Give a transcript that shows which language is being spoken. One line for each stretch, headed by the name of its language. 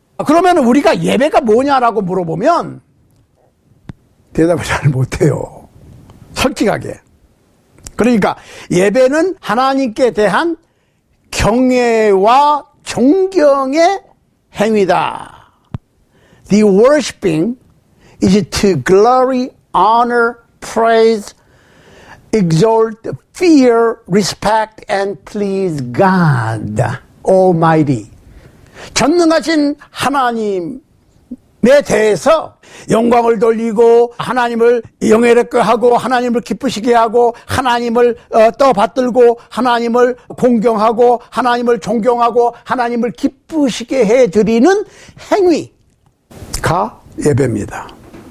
Korean: 그러면 우리가 예배가 뭐냐라고 물어보면 대답을 잘 못해요. 솔직하게. 그러니까 예배는 하나님께 대한 경외와 존경의 행위다.
English: The worshiping is to glory, honor, praise, exalt, fear, respect, and please God Almighty.
Korean: 전능하신 하나님에 대해서 영광을 돌리고 하나님을 영예롭게 하고 하나님을 기쁘시게 하고 하나님을 떠받들고 하나님을 공경하고 하나님을 존경하고 하나님을 기쁘시게 해드리는 행위가 예배입니다.